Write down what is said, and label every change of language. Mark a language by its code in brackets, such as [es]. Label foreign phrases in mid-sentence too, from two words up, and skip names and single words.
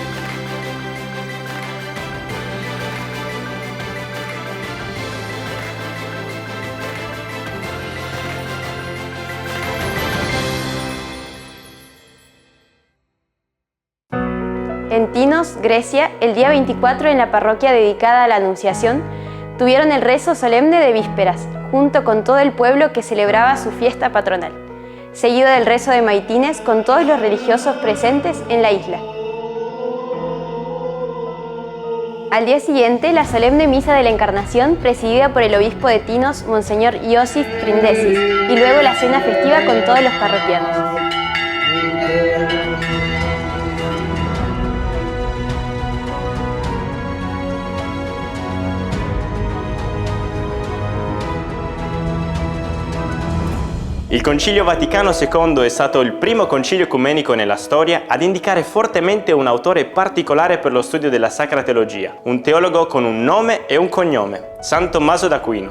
[es] En Tinos, Grecia, el día 24 en la parroquia dedicada a la Anunciación, tuvieron el rezo solemne de vísperas, junto con todo el pueblo que celebraba su fiesta patronal, seguido del rezo de Maitines con todos los religiosos presentes en la isla. Al día siguiente, la solemne misa de la Encarnación, presidida por el obispo de Tinos, Monseñor Iosis Trindesis, y luego la cena festiva con todos los parroquianos. [it] Il Concilio Vaticano II è stato il primo concilio ecumenico nella storia ad indicare fortemente un autore particolare per lo studio della Sacra Teologia, un teologo con un nome e un cognome, San Tommaso d'Aquino.